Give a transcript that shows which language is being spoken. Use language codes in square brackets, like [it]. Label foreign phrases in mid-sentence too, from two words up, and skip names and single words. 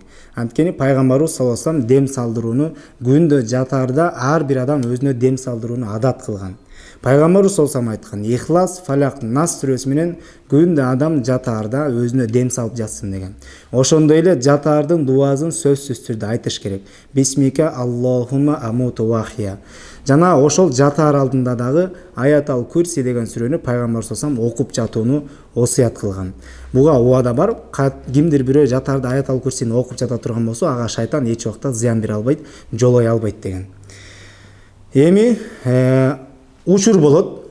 [ky] Анткени пайгамбарыбыз [ar] صلى الله عليه وسلم [ky] дем салдырууну күндө жатаарда ар бир адам өзүнө дем салдырууну адат кылган. Пайгамбарыбыз [ar] صلى الله عليه وسلم [ky] айткан: Ихлас, Фалак, Нас сүрөсү менен күндө адам жатаарда өзүнө дем салып жатсын деген. Ошондой эле жатаардын дубасын сөзсүз түрдө айтыш керек. [ar] باسمك اللهم أموت وأحيا. [ky] Жана ошол жатаар алдында дагы Аятал Курси деген сүрөнү пайгамбарыбыз [ar] صلى الله عليه وسلم [ky] окуп жатууну осуят кылган. Буга убада бар. Кимдир бирөө жатаарда Аятал Курсини окуп жата турган болсо, ага шайтан эч убакта зыян бере албайт, жолой албайт деген. Эми учур болот.